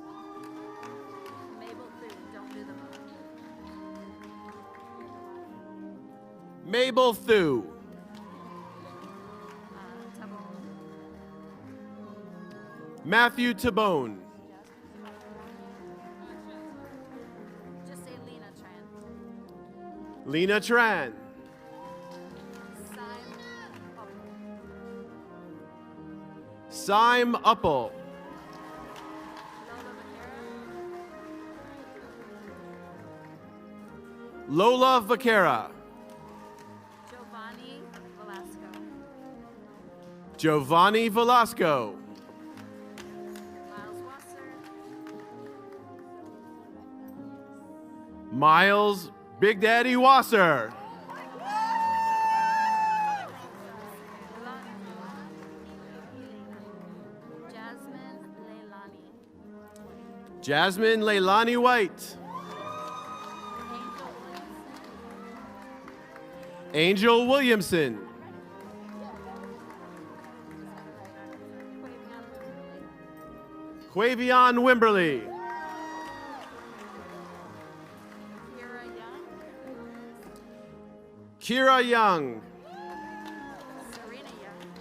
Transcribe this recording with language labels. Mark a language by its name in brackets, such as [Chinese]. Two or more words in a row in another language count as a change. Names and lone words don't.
[English] Mabel Thu. Don't do the vote. Mabel Thu. Tabone. Matthew Tabone. Just say Lena Tran. Lena Tran. Syme Upple. Syme Uppel. Lola Vaquera. Lola Vaquera. Giovanni Velasco. Giovanni Velasco. Miles Wasser. Miles Big Daddy Wasser. Jasmine Leilani. Jasmine Leilani White. Angel Williamson. Angel Williamson. Quavion Wimberly. Kira Young. Kira Young. Serena Young.